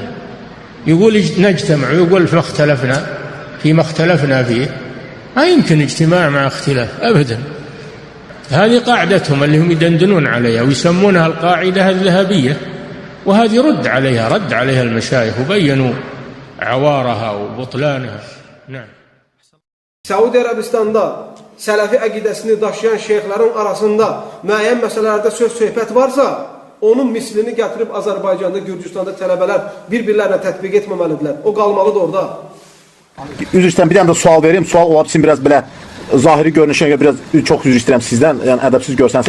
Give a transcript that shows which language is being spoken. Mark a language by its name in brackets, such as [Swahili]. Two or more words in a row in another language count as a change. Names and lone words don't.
[Arabic] يقول نجتمع ويقول فيما اختلفنا فيه، ما يمكن اجتماع مع اختلاف أبدا. هذه قاعدتهم اللي هم يدندنون عليها ويسمونها القاعدة الذهبية، وهذه رد عليها المشايخ وبينوا عوارها وبطلانها. نعم. [Azerbaijani] Səudi Ərəbistanda sələfi əqidəsini daşıyan şeyxlərin arasında müəyyən məsələlərdə söhbət varsa, onun mislini gətirib Azərbaycanda, Gürcüstanda tələbələr bir-birlərinə tətbiq etməməlidirlər. O qalmalıdır orada. Üzr istəyirəm, bir dənə də sual vereyim. Sual olar üçün biraz belə zahiri görünüşə görə biraz çox üzr istəyirəm sizdən, yəni ədəbsiz görsənsə.